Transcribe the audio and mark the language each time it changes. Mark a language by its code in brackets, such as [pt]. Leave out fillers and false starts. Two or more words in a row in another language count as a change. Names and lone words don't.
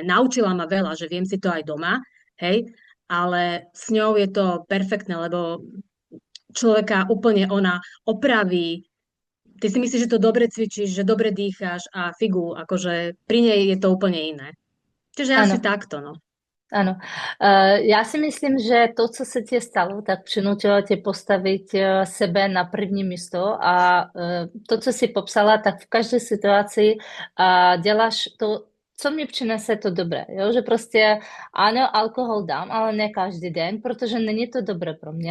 [sk] Naučila ma veľa, že viem si to aj doma, hej, ale s ňou je to perfektné, lebo človeka úplne ona opraví. Ty si myslíš, že to dobre cvičíš, že dobre dýcháš a figu, akože pri nej je to úplne iné. Čiže asi [cs] Ano. [sk] takto, no. [cs] Ano. Já si myslím, že to, co se ti stalo, tak přinutilo tě postavit sebe na první místo a to, co jsi popsala, tak v každé situaci děláš to, co mi přinese to dobré. Jo? Že prostě ano, alkohol dám, ale ne každý den, protože není to dobré pro mě.